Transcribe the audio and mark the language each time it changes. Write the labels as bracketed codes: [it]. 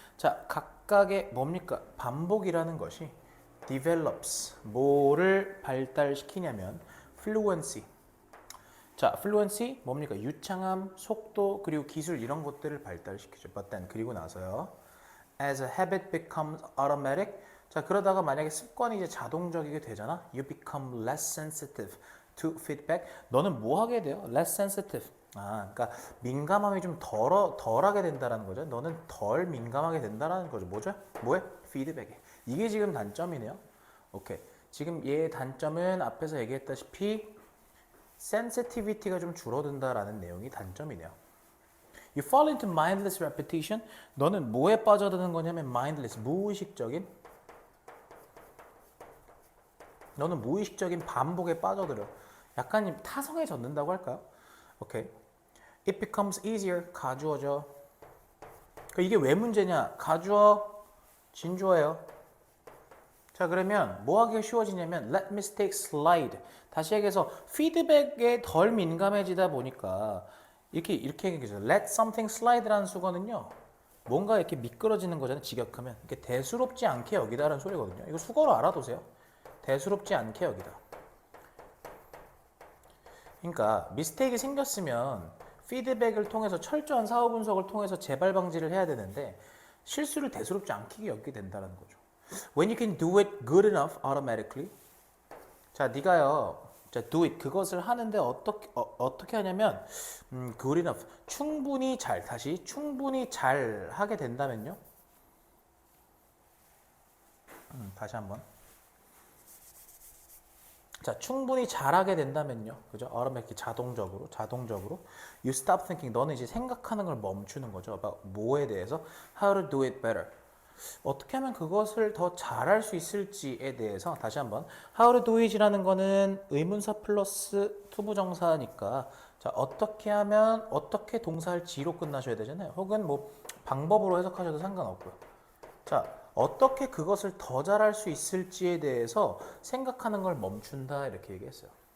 [ko] 자, 각각의 뭡니까? 반복이라는 것이 develops. 뭐를 발달시키냐면 fluency. 자, fluency 뭡니까? 유창함, 속도, 그리고 기술 이런 것들을 발달시키죠. [en] But then [ko] 그리고 나서요. [en] As a habit becomes automatic. [ko] 자, 그러다가 만약에 습관이 이제 자동적이게 되잖아. [en] You become less sensitive to feedback. [ko] 너는 뭐 하게 돼요? [en] less sensitive. [ko] 아, 그러니까 민감함이 좀 덜하게 된다라는 거죠. 너는 덜 민감하게 된다라는 거죠. 뭐죠? 뭐에? 피드백에. 이게 지금 단점이네요. 오케이. 지금 얘의 단점은 앞에서 얘기했다시피 sensitivity가 좀 줄어든다라는 내용이 단점이네요. [en] You fall into mindless repetition. [ko] 너는 뭐에 빠져드는 거냐면 mindless, 무의식적인. 너는 무의식적인 반복에 빠져들어. 약간 타성에 젖는다고 할까요? 오케이. [en] It becomes easier. [ko] 가주어죠. 이게 왜 문제냐? 가주어, 진주어예요. 자, 그러면 뭐 하기가 쉬워지냐면 [en] let mistakes slide. [ko] 다시 얘기해서 피드백에 덜 민감해지다 보니까 이렇게 얘기하죠. [en] let something slide [ko] 라는 수거는요. 뭔가 이렇게 미끄러지는 거잖아요. 직역하면. 이렇게 대수롭지 않게 여기다라는 소리거든요. 이거 수거로 알아두세요. 대수롭지 않게 여기다. 그러니까 미스테이크가 생겼으면 피드백을 통해서 철저한 사후 분석을 통해서 재발 방지를 해야 되는데 실수를 대수롭지 않게 여기게 된다는 거죠. [en] When you can do it good enough automatically. [ko] 자, 네가요. 자, do it. 그것을 하는데 어떻게 하냐면 [en] good enough. [ko] 충분히 잘. 다시 충분히 잘 하게 된다면요. 다시 한번. 자, 충분히 잘하게 된다면요. 그죠? [en] automatically [ko] 자동적으로 [en] you stop thinking. [ko] 너는 이제 생각하는 걸 멈추는 거죠. [en] about [ko] 뭐에 대해서 [en] how to do it better. [ko] 어떻게 하면 그것을 더 잘할 수 있을지에 대해서 다시 한번 [en] how to do it [ko] 이라는 거는 의문사 플러스 투부정사니까 자, 어떻게 하면 어떻게 동사할 지로 끝나셔야 되잖아요. 혹은 뭐 방법으로 해석하셔도 상관없고요. 자, 어떻게 그것을 더 잘할 수 있을지에 대해서 생각하는 걸 멈춘다 이렇게 얘기했어요.